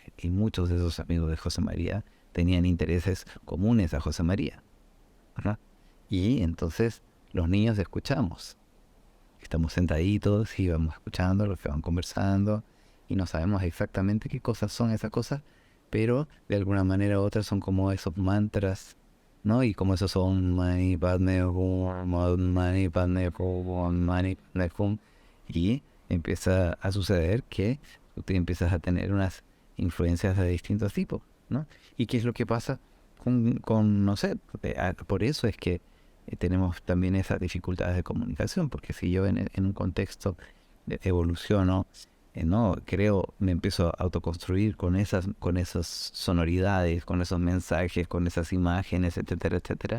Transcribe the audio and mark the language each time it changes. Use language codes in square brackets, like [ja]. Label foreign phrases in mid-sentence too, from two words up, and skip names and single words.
[es] Y muchos de esos amigos de José María tenían intereses comunes a José María, ¿verdad? Y entonces los niños escuchamos. Estamos sentaditos y vamos escuchando lo que van conversando. Y no sabemos exactamente qué cosas son esas cosas, pero de alguna manera u otra son como esos mantras, ¿no? Y como esos son [sa] मणि पद्मे हूँ मणि पद्मे हूँ मणि पद्मे हूँ, [es] y empieza a suceder que tú empiezas a tener unas influencias de distintos tipos, ¿no? ¿Y qué es lo que pasa no sé, por eso es que tenemos también esas dificultades de comunicación, porque si yo en un contexto evoluciono, no, me empiezo a autoconstruir con esas sonoridades, con esos mensajes, con esas imágenes, etcétera, etcétera.